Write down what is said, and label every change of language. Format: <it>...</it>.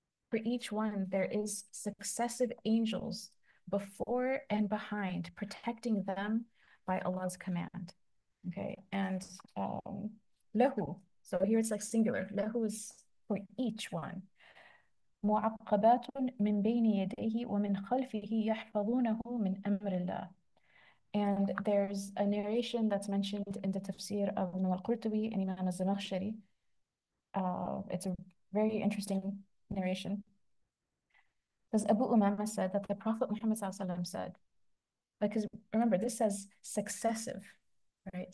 <en>For each one, there is successive angels before and behind, protecting them by Allah's command. Okay, and lahu. So here it's like singular. Lahu is for each one.</en> <ar>معقبات من بين يديه ومن خلفه يحفظونه من أمر الله.</ar> <en>And there's a narration that's mentioned in the tafsir of Imam al-Qurtubi and Imam al-Zamakhshari. It's a very interesting narration. Because Abu Umama said that the Prophet Muhammad said, because remember, this says successive, right?</en>